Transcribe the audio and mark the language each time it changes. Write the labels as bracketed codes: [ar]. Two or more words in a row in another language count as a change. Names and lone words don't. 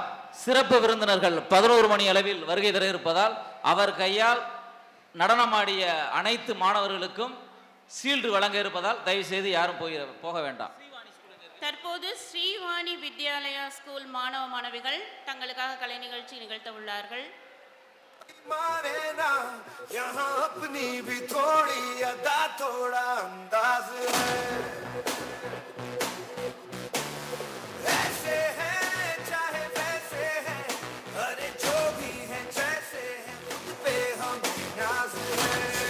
[ta] சிறப்பு விருந்தினர்கள் 11 மணி அளவில் வருகை தர இருப்பதால் அவர் கையால் நடனமாடிய அனைத்து மாணவர்களுக்கும் சீல்டு வழங்க இருப்பதால் தயவு செய்து யாரும் போக வேண்டாம். தற்போது ஸ்ரீவாணி வித்யாலயா ஸ்கூல் மாணவ மாணவிகள் தங்களுக்காக கலை நிகழ்ச்சி நிகழ்த்த உள்ளார்கள். [hi] माने ना यहाँ अपनी भी थोड़ी अदा थोड़ा अंदाज है ऐसे हैं चाहे वैसे हैं अरे जो भी हैं जैसे हैं खुद पे हम नाज है